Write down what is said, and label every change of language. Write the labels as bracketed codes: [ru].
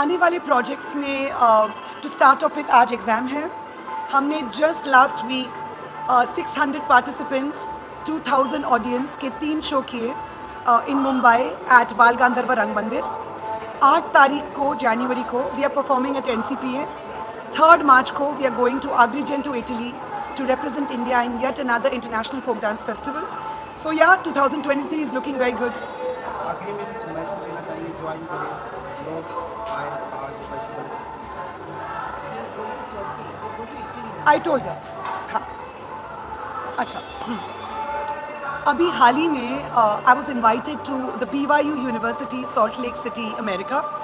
[hi] आने वाले प्रोजेक्ट्स में [en] to start off with [hi] आज एग्ज़ाम है। हमने just last week 600 participants, 2000 audience के 3 शो किए इन मुंबई एट बाल गांधर्व रंग मंदिर। 8 तारीख को जनवरी को [en] We are performing at NCPA। 3rd March को we are going to Agrigent to Italy to represent India in yet another international folk dance festival. So yeah, 2023 is looking very good. [hi] आखिरी में कुछ मैसेज देना चाहिए join करें लोग आए आज फेस्टिवल [en] I told that. [hi] हाँ अच्छा अभी हाल ही में [en] I was invited to the BYU university salt lake city America.